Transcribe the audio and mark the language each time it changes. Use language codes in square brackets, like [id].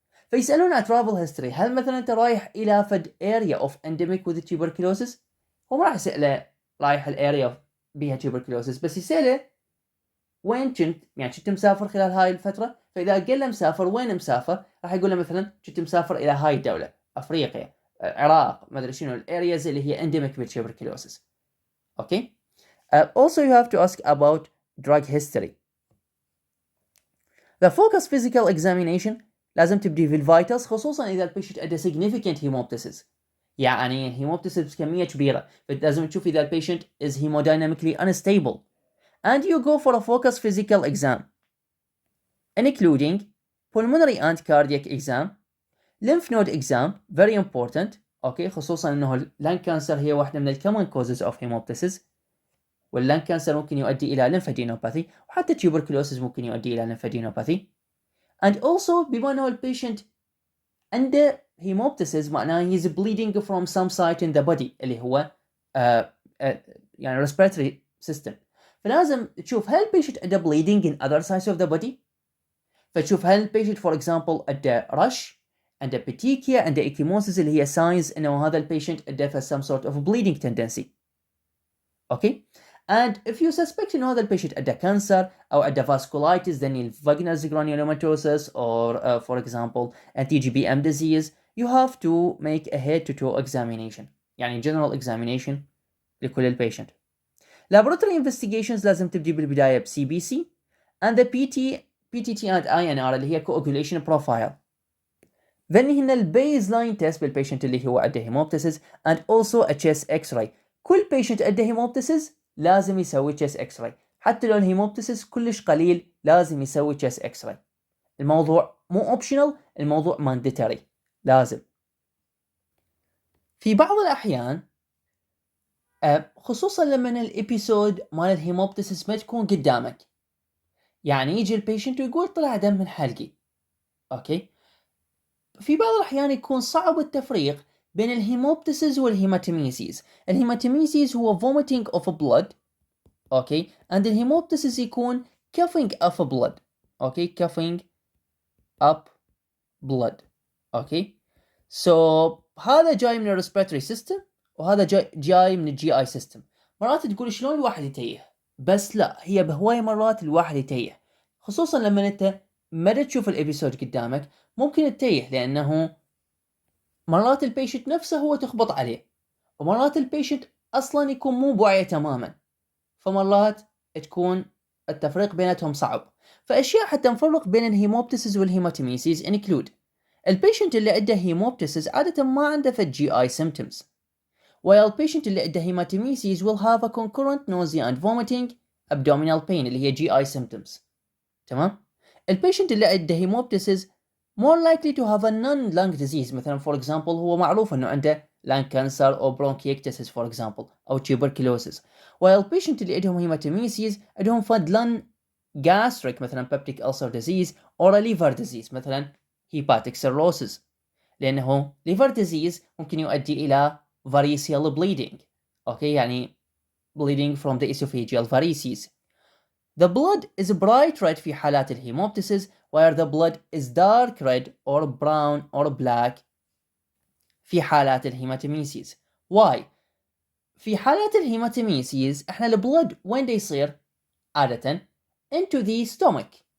[ar] فيسألون على [en] travel history، [ar] هل مثلا أنت رايح إلى فد [en] area of endemic with tuberculosis؟ [ar] هو ما راح يسأله رايح الاريا بيها tuberculosis، بس يسأله وين كنت، يعني كنت مسافر خلال هاي الفترة. فإذا قال له مسافر وين مسافر، راح يقول له مثلا كنت مسافر إلى هاي الدولة، أفريقيا، العراق، ما أدري شنو الارياز اللي هي endemic بالtuberculosis. أوكي. [en] Also you have to ask about drug history. [ar] The focus physical examination لازم تبدي في الفيتالز، خصوصا إذا البيشنت عنده [en] significant hemoptysis، [ar] يعني الهيموبتيسيس بكمية كبيرة، فلازم تشوف إذا البيشنت [en] is hemodynamically unstable. And you go for a focus physical exam including pulmonary and cardiac exam, lymph node exam very important. [ar] اوكي، خصوصا انه اللان كانسر هي واحدة من الكومن causes of hemoptysis، واللان كانسر ممكن يؤدي الى [en] lymphadenopathy، [ar] وحتى tuberculosis ممكن يؤدي الى lymphadenopathy. [en] and also [ar] بما انه البيشنت عنده [en] hemoptysis معناه he's bleeding from some site in the body [ar] اللي هو يعني [en] respiratory system، [ar] فلازم تشوف هل البيشنت عنده [en] bleeding in other sites of the body. [ar] فتشوف هل البيشنت فور اكزامبل عنده رش، عنده بتيكيا، عنده اكيموسيس اللي هي ساينز انه هذا البيشنت عنده some sort of bleeding tendency. اوكي. [en] and if you suspect [ar] انه هذا البيشنت عنده كانسر او عنده [en] vasculitis then vaginal granulomatosis or for example anti-GBM disease, you have to make a head to toe examination، [ar] يعني [en] general examination [ar] لكل البيشنت. [en] laboratory investigations [ar] لازم تبدي بالبداية ب [en] CBC and the PTT and INR [ar] اللي هي [en] coagulation profile. [ar] then هنا البيز لاين تيست بالبيشنت اللي هو عنده هيموبتسيس [en] and also a chest x-ray. [ar] كل بيشنت عنده هيموبتسيس لازم يسوي chest x-ray، حتى لو الهيموبتسيس كلش قليل لازم يسوي chest x-ray. الموضوع مو optional، الموضوع mandatory، لازم. في بعض الأحيان خصوصا لما الابيسود مال الهيموبتسيس ما تكون قدامك، يعني يجي البيشنت ويقول طلع دم من حلقي. اوكي. في بعض الأحيان يكون صعب التفريق بين الهيموبتسيس والهيماتيميسيس. الهيماتيميسيس هو [en] vomiting of blood، okay, and [ar] الهيموبتسيس يكون [en] coughing up blood، okay, coughing up blood. [ar] اوكي. so هذا جاي من الريسبيراتوري سيستم، وهذا جاي من الجي اي سيستم. مرات تقول شلون الواحد يتيه، بس لا، هي بهواي مرات الواحد يتيه، خصوصا لما انت ما تشوف الابيسود قدامك ممكن تتيه، لانه مرات البيشنت نفسه هو تخبط عليه، ومرات البيشنت اصلا يكون مو بوعيه تماما، فمرات تكون التفريق بيناتهم صعب. فاشياء حتى نفرق بين الهيموبتسيس والهيماتيميسيس include البيشنت اللي عنده هيموبتسيس عاده ما عنده في جي اي symptoms، while البيشنت اللي عنده هيماتيميسيس [en] will have a concurrent nausea and vomiting abdominal pain [ar] اللي هي جي اي symptoms. تمام. [en] البيشنت اللي عنده haemoptysis more likely to have a non-lung disease، مثلا for example [ar] هو معروف انه عنده [en] lung cancer او bronchiectasis for example او tuberculosis، while patient اللي عندهم هيماتيميسيس [ar] عندهم فد [en] lung gastric مثلا peptic ulcer disease or a liver disease مثلا hepatic cirrhosis، [ar] لانه [en] liver disease [ar] ممكن يؤدي الى [en] variceal bleeding. [ar] اوكي، يعني bleeding from the esophageal varices. [en] The blood is bright red [ar] في حالات الهيموبتسيس [en] where the blood is dark red or brown or black [ar] في حالات الهيماتيميسيس. Why؟ في حالات الهيماتيميسيس احنا البلد وين دا يصير؟ عادة [en] into the stomach.